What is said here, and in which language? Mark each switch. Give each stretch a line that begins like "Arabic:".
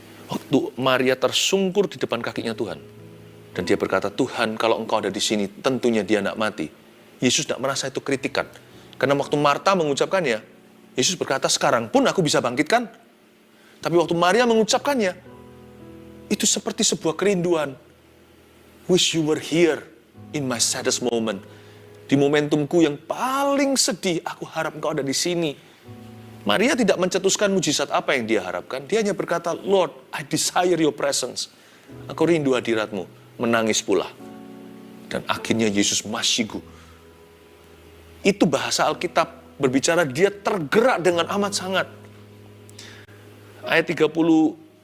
Indonesian: Waktu Maria tersungkur di depan kakinya Tuhan, dan dia berkata, Tuhan kalau engkau ada di sini, tentunya dia tidak mati. Yesus tidak merasa itu kritikan. Karena waktu Marta mengucapkannya, Yesus berkata, sekarang pun aku bisa bangkitkan. Tapi waktu Maria mengucapkannya, itu seperti sebuah kerinduan.
English: Wish you were here in my saddest moment.
Indonesian: Di momentumku yang paling sedih, aku harap engkau ada di sini. Maria tidak mencetuskan mujizat apa yang dia harapkan. Dia hanya berkata,
English: Lord, I desire your presence.
Indonesian: Aku rindu hadiratmu. Menangis pula. Dan akhirnya Yesus masyigu. Itu bahasa Alkitab berbicara dia tergerak dengan amat sangat. Ayat 33.